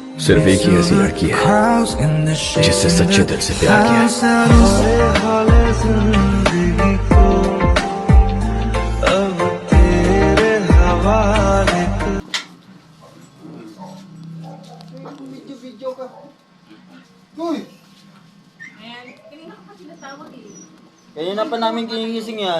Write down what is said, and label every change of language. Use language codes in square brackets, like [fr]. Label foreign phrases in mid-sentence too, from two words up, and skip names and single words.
[hi] सिर्फ एक ही ऐसी लड़की है जिससे सच्चे दिल से प्यार किया है। [tl] Video-video ka. Uy! Ayan, kanina ko pa tinatawag eh. Kanina pa namin ginigising yan.